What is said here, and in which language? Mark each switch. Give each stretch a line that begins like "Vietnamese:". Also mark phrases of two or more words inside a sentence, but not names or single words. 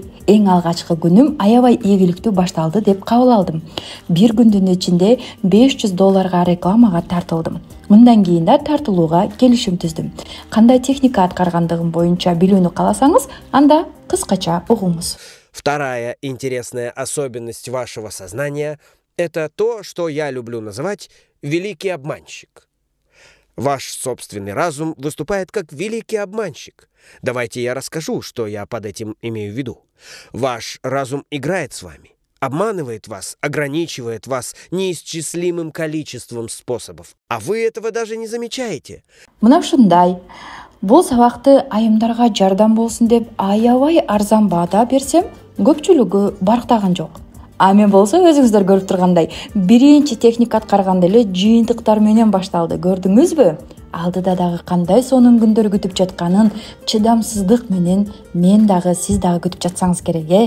Kyrgyz: Эң алгачкы күнүм аябай ийгиликтүү башталды деп кабыл алдым. Бир күндүн ичинде $500 рекламага тартылдым. Мындан кийин да тартылууга келишим түздүм. Кандай техника аткаргандыгым боюнча билүүнү кааласаңыз, анда кыскача угуңуз.
Russian: Вторая интересная особенность вашего сознания – это то, что я люблю называть «великий обманщик». Ваш собственный разум выступает как великий обманщик. Давайте я расскажу, что я под этим имею в виду. Ваш разум играет с вами, обманывает вас, ограничивает вас неисчислимым количеством способов, а вы этого даже не замечаете.
Kyrgyz: Мына ушундай. Бул сабакты айымдарга жардам болсун деп аябай арзан баада берсем, көпчүлүгү барктаган жок. А мен болсо өзүңүздөр көрүп тургандай, биринчи техника аткарганда эле жыйынтыктар менен башталды. Көрдүңүзбү? Алдыда дагы кандай сонун күндөр күтүп жатканын чыдамсыздык менен мен дагы сиз дагы күтүп жатсаңыз керек.